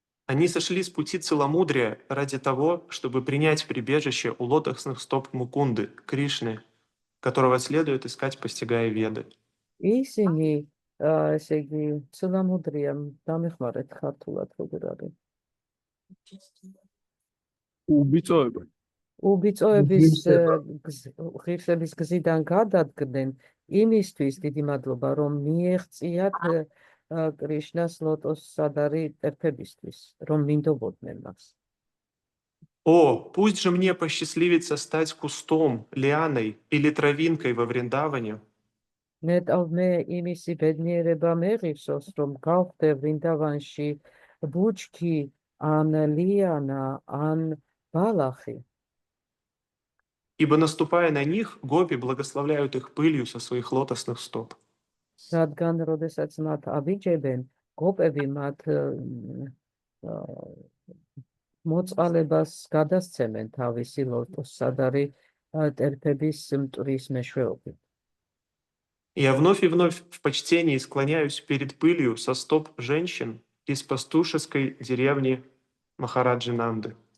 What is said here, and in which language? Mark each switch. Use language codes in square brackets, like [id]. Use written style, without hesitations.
[ru] Они сошли с пути целомудрия ради того, чтобы принять прибежище у лотосных стоп Мукунды, Кришны, которого следует искать, постигая Веды. [ka] ისინი, ესე იგი, ცილამუდრია დამეხმარეთ ქართულად როგორ არის. უბიწოება. უბიწოების ღირსების გზიდან გადადგნენ იმისთვის დიდი მადლობა, რომ მიეღწიათ კრიშნას ლოტოსადარი ტერფებისთვის, რომ მინდობოდნენ მას. [ru] О, пусть же мне посчастливится стать кустом, лианой или травинкой во Вриндаване, [ka] ნეტავ მე იმისი ბედნიერება მეღირსოს, რომ გავხდე ვრინდავანში ბუჩქი, ან ლიანა, ან ბალახი. [ru] ибо, наступая на них, гопи благословляют их пылью со своих лотосных стоп. [ka] რადგან როდესაც მათ აბიჯებენ, გოპები მათ მოწყალებას გადასცემენ თავისი ლოტოსადარი ტერფების მტვრის მეშვეობით. [ru] Я вновь и вновь в почтении склоняюсь перед пылью со стоп женщин из пастушеской деревни Махараджи Нанды.